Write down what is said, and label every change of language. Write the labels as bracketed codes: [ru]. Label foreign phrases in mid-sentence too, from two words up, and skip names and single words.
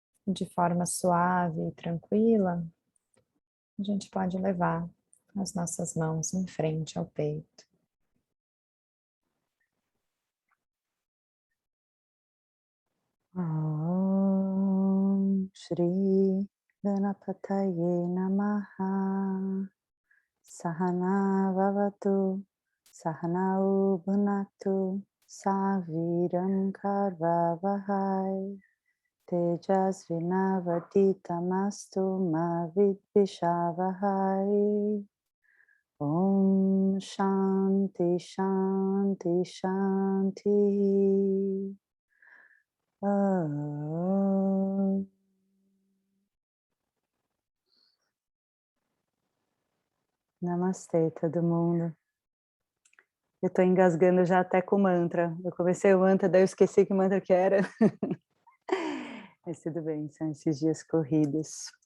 [pt] de forma suave e tranquila, a gente pode levar as nossas mãos em frente ao peito. [sa] Om Shri Ganapataye Namaha. Sahana Vavatu, Sahanau Bhunaktu, Saviram Karvavahai, Tejasvinavaditamastu Ma Vidvishavahai. Om Shanti Shanti Shanti. Om. [pt] Namastê, todo mundo. Eu tô engasgando já até com o mantra. Eu comecei o mantra, daí eu esqueci que mantra que era. Mas tudo bem, são esses dias corridos.